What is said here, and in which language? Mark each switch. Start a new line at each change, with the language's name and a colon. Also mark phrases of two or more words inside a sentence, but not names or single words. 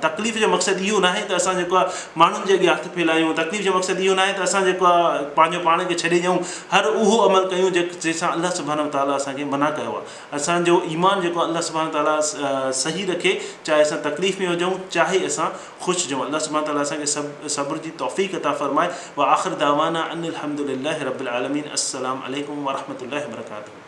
Sindhi: तकलीफ़ जो मक़सदु इहो न आहे त असां जेको आहे माण्हुनि जे अॻियां हथु फैलायूं, तकलीफ़ जो मक़सदु इहो न आहे त असां जेको आहे पंहिंजो पाण खे छॾे ॾियूं, हर उहो अमल कयूं जंहिंसां
Arabic: الله سبحانه وتعالى
Sindhi: असांखे मना कयो आहे। असांजो ईमान जेको
Arabic: الله سبحانه وتعالى
Sindhi: सही रखे, चाहे असां तकलीफ़ में हुजूं चाहे असां ख़ुशि हुजूं।
Arabic: الله سبحانه وتعالى
Sindhi: असांखे सब्र जी तौफ़ीक़ अता फ़रमाए।
Arabic: وآخر دعوانا أن الحمد لله رب العالمين. السلام عليكم ورحمة الله وبركاته.